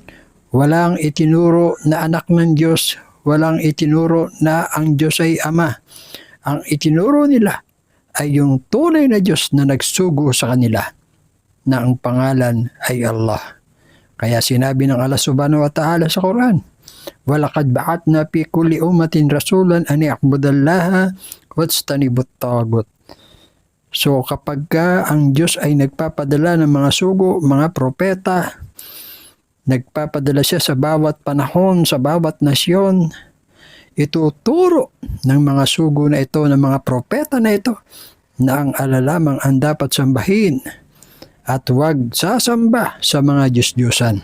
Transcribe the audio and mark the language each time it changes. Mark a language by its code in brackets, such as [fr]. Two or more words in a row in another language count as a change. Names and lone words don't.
[tl] Walang itinuro na anak ng Diyos, walang itinuro na ang Diyos ay Ama. Ang itinuro nila ay yung tunay na Diyos na nagsugo sa kanila, na ang pangalan ay Allah. Kaya sinabi ng Allah [ar] سبحانه وتعالى [tl] sa Quran, [ar] وَلَقَدْ بَعَثْنَا فِي كُلِّ أُمَّةٍ رَسُولًا أَنِ اعْبُدُوا اللَّهَ وَاجْتَنِبُوا الطَّاغُوتَ. [tl] So kapag ang Diyos ay nagpapadala ng mga sugo, mga propeta, nagpapadala siya sa bawat panahon, sa bawat nasyon, ituturo ng mga sugo na ito, ng mga propeta na ito, na ang Allah lamang ang dapat sambahin at huwag sasamba sa mga Diyos-Diyosan.